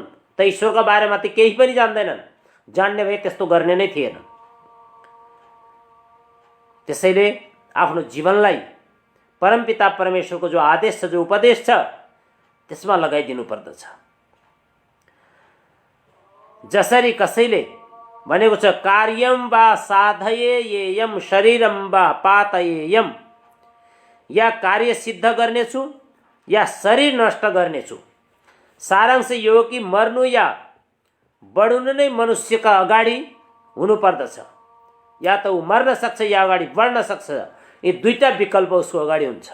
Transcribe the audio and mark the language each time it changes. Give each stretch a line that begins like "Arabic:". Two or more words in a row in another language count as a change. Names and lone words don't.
Nepali: त ईश्वरका बारेमा ती केही पनि जान्दैनन्। जान्ने भए त्यस्तो गर्ने नै थिएन। त्यसैले आफ्नो जीवनलाई परमपिता परमेश्वरको जो आदेश छ, जो उपदेश छ, त्यसमा लगाइदिनु पर्दछ। जसरी कसैले भनेको छ,
Sanskrit: कार्यम वा साधयेयम शरीरम वा पातयेयम।
Nepali: या कार्य सिद्ध गर्नेछु या शरीर नष्ट गर्नेछु। सारांश यो हो कि मर्नु या बढ्नु नै मनुष्यका अगाडि हुनुपर्दछ। या त ऊ मर्न सक्छ या अगाडि बढ्न सक्छ। यी दुईटा विकल्प उसको अगाडि हुन्छ।